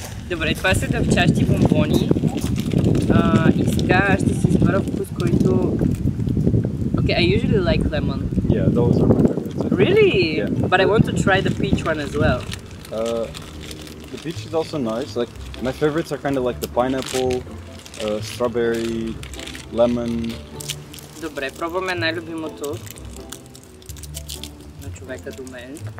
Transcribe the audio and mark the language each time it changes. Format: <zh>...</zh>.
<bg>Добре, това са дъвчащи бомбони. И сега ще си избера вкус, който...</bg> <en>Okay, I usually like lemon. Yeah, those are my favorites. Really? Yeah. But I want to try the peach one as well. The peach is also nice. Like my favorites are kind of like the pineapple, strawberry, lemon.</en> <bg>Добре, пробваме най-любимото на човека до мен.</bg>